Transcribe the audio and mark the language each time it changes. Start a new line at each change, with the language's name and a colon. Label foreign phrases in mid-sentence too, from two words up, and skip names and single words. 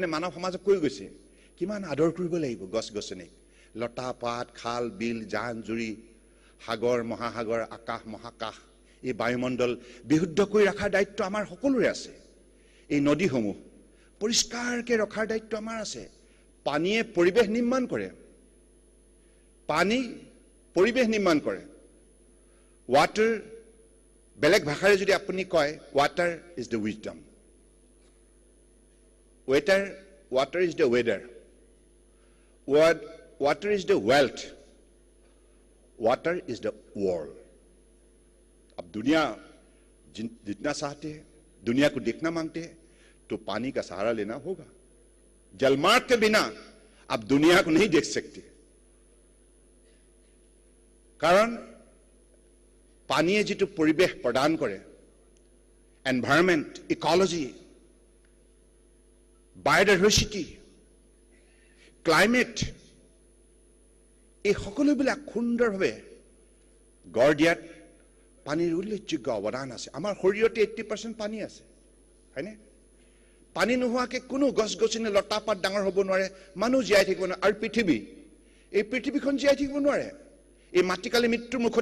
Assamese: মানৱ সমাজক কৈ গৈছে কিমান আদৰ কৰিব লাগিব গছ গছনিক লতা পাত খাল বিল জান জুৰি সাগৰ মহাসাগৰ আকাশ মহাকাশ এই বায়ুমণ্ডল বিশুদ্ধ কৰি ৰখাৰ দায়িত্ব আমাৰ সকলোৰে আছে এই নদীসমূহ পৰিষ্কাৰকৈ ৰখাৰ দায়িত্ব আমাৰ আছে পানীয়ে পৰিৱেশ নিৰ্মাণ কৰে পানী পৰিৱেশ নিৰ্মাণ কৰে ৱাটাৰ বেলেগ ভাষাৰে যদি আপুনি কয়
English: water is the wisdom water is the weather water is the wealth water is the world
Hindi: अब दुनिया जितना चाहते हैं दुनिया को देखना मांगते हैं तो पानी का सहारा लेना होगा जलमार्ग के बिना आप दुनिया को नहीं देख सकते
Assamese: কাৰণ পানীয়ে যিটো পৰিৱেশ প্ৰদান কৰে
English: environment ecology biodiversity climate
Assamese: এই সকলোবিলাক সুন্দৰভাৱে গঢ় দিয়াত পানীৰ উল্লেখযোগ্য অৱদান আছে আমাৰ শৰীৰতে 80% পানী আছে হয়নে পানী নোহোৱাকৈ কোনো গছ গছনি লতা পাত ডাঙৰ হ'ব নোৱাৰে মানুহ জীয়াই থাকিব নোৱাৰে আৰু এই পৃথিৱীখন জীয়াই থাকিব নোৱাৰে এই মাটিকালি মৃত্যুৰ মুখত